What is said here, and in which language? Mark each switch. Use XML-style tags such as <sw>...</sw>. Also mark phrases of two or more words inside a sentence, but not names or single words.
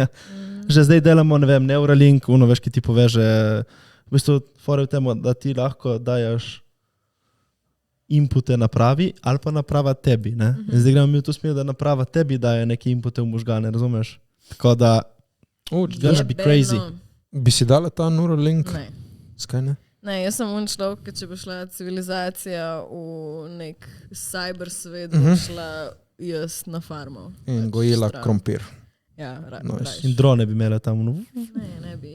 <sl>Že zdaj delamo, ne vem, Neuralink, uno veš, ki ti poveže, v bistvu fora je v tem, da ti lahko dajaš inpute napravi ali pa naprava tebi, ne? In zdaj gremo mi v to smer, da naprava tebi daje neke inpute v možgane, razumeš? Tako da,</sl> <en>gonna be crazy.</en> <sl>Jebeno. Bi si dala ta Neuralink? Ne. Skaj ne? Ne, jaz sem un človek, ki če bo šla civilizacija v nek cyber svet, Mhm. bo šla jaz na farmo. In Pač gojila stran. krompir. Ja, Nice. rajš. in drone bi imele tam, no. Ne bi.</sl>